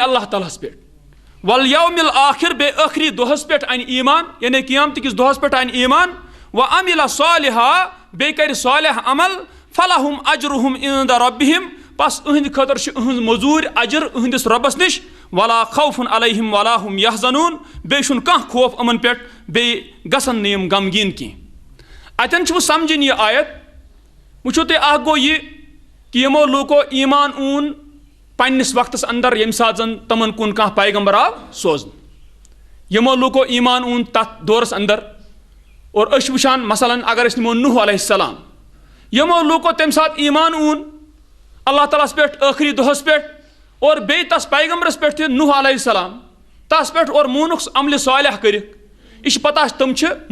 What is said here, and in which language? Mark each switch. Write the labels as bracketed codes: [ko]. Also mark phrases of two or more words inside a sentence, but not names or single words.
[ks] اللہ تعالیٰ ہس پٮ۪ٹھ [ar] والیوم الآخر [ks] بیٚیہِ ٲخری دۄہس پٮ۪ٹھ انہِ ایمان یعنی قیامتہٕ کِس دۄہس پٮ۪ٹھ انہِ ایمان [ar] وعمل صالحا [ks] بیٚیہِ کرِ صالح عمل [ar] فلہم اجرہم عند ربہم [ks] پس اہندِ خٲطرٕ چھِ اہنٛز موٚزوٗرۍ اجر اہندِس رۄبس نِش [ar] ولا خوف علیہم ولا ہم یحزنون [ks] بیٚیہِ چھُنہٕ کانٛہہ خوف یِمن پٮ۪ٹھ بیٚیہِ گژھن نہٕ یِم غمگیٖن کینٛہہ اتٮ۪ن چھُ سمجھِنۍ یہِ آیت وٕچھو تُہۍ اکھ گوٚو یہِ کہ یِمو لوٗکو ایمان اوٚن پننس وقتس اندر ییٚمہِ ساتہٕ زن تمن کُن کانٛہہ پیغمبر آو سوزنہٕ یِمو لوٗکو ایمان اوٚن تتھ دورس اندر اور أسۍ وٕچھان مثلاً اگر أسۍ نِمو نوح [ar] علیہ السلام [ks] یِمو لوٗکو تمہِ ساتہٕ ایمان اوٚن اللہ تعالیٰ ہس پٮ۪ٹھ ٲخری دۄہس پٮ۪ٹھ اور بیٚیہِ تس پیغمبرس پٮ۪ٹھ تہِ نوح [ar] علیہ السلام [ks] تس پٮ۪ٹھ اور مونُکھ عملہِ صالح کٔرِکھ یہِ چھِ پتہ تِم چھِ